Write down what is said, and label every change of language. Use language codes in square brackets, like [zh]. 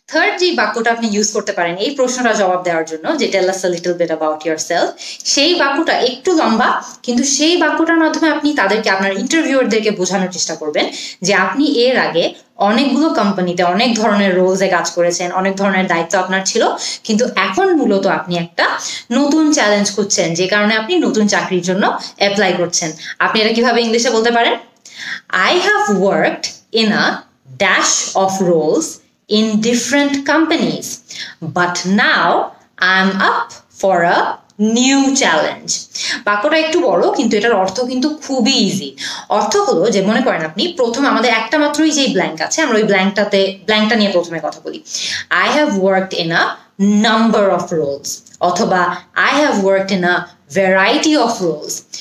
[bn] Third যে বাক্যটা আপনি ইউজ করতে পারেন এই প্রশ্নটা জবাব দেওয়ার জন্য যে [en] tell us a little bit about yourself, [bn] সেই বাক্যটা একটু লম্বা, কিন্তু সেই বাক্যটার মাধ্যমে আপনি তাদেরকে, আপনার ইন্টারভিউয়ারদেরকে বোঝানোর চেষ্টা করবেন যে আপনি এর আগে অনেকগুলো কোম্পানিতে অনেক ধরনের রোলসে কাজ করেছেন, অনেক ধরনের দায়িত্ব আপনার ছিল, কিন্তু এখন মূলত আপনি একটা নতুন চ্যালেঞ্জ খুঁজছেন যে কারণে আপনি নতুন চাকরির জন্য অ্যাপ্লাই করছেন। আপনি এটা কিভাবে ইংলিশে বলতে পারেন? [en] I have worked in a dash of roles in different companies, but now I'm up for a new challenge. [bn] বাক্যটা একটু বড় কিন্তু এটার অর্থ কিন্তু খুবই ইজি। অর্থ হলো যে মনে করেন আপনি প্রথমে আমাদের একটা মাত্রই যে ব্ল্যাঙ্ক আছে আমরা ওই ব্ল্যাঙ্কটা নিয়ে প্রথমে কথা বলি। [en] I have worked in a number of roles অথবা I have worked in a variety of roles.